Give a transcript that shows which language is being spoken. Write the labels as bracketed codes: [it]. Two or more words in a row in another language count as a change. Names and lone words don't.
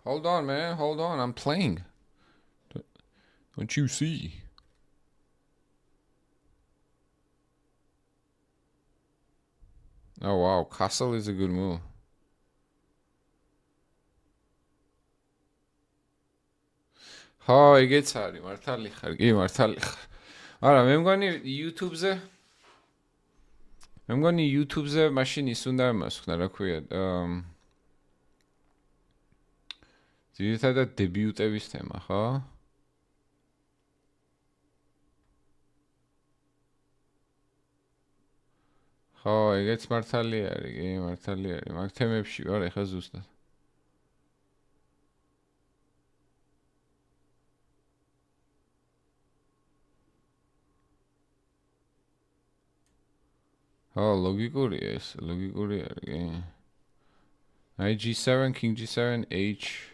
[en] Hold on, man. Hold on. I'm playing. Don't you see? Oh, wow. Castle is a good move. Hi, gets Harry. [ka] მართალი ხარ. გი მართალი ხარ. Ara, მე მგონი YouTube-ზე მე მგონი YouTube-ზე მაშინ ის უნდა მოსხნა, რა ქვია. ძირითადად დებიუტების თემა, ხო? ხო, ეგეც მართალი არის, კი, მართალი არის. მაგ თემებში ვარ ეხა ზუსტად. ხო, ლოგიკურია ეს, ლოგიკური არის, კი. [en] Knight G7, King G7, H.